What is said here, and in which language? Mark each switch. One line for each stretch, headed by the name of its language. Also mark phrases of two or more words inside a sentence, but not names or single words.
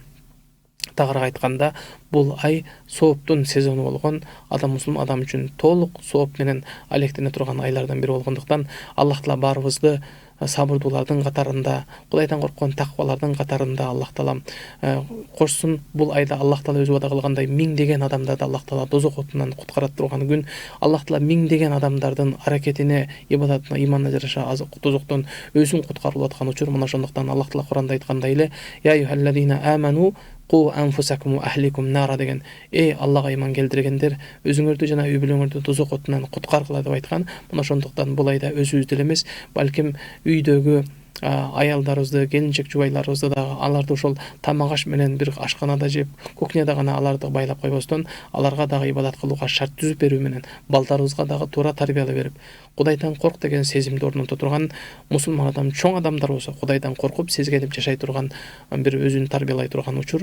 Kyrgyz: Тагыраак айтканда, бул ай сооптун сезону болгон, адам мусулман адам үчүн толук сооп менен алектене турган айлардан бири болгондуктан Аллах таала барыбызды сабырдуулардын катарында, Кудайдан корккон таквалардын катарында Аллах таала кошсун. Бул айда Аллах таала өзү убада кылгандай миңдеген адамдарды Аллах таала дозок отунан куткарат турган күн. Аллах таала миңдеген адамдардын аракетине, ибадатына, иманына жараша дозоктон өзүн куткарып аткан учур. Мына ошондуктан Аллах таала Куранда айткандай эле:
Arabic: "يا أيها الذين آمنوا قوا أنفسكم وأهليكم نارا" деген.
Kyrgyz: Эй Аллага иман келтиргендер, өзүңөрдү жана үй бүлөңөрдү дозок отунан куткаргыла деп айткан. Мына ошондуктан бул айда өзүбүздү эле эмес, балким үйдөгү аялдарыбызды, келинчек жубайларыбызды дагы аларды ошол тамак аш менен бир ашканада жеп, кухняда гана аларды байлап койбостон, аларга дагы ибадат кылууга шарт түзүп берүү менен балдарыбызга дагы туура тарбиялап берип, Кудайдан корк деген сезимди орното турган мусулман адам, чоң адамдар болсо, Кудайдан коркуп сезгенип жашай турган бир өзүн тарбиялай турган учур.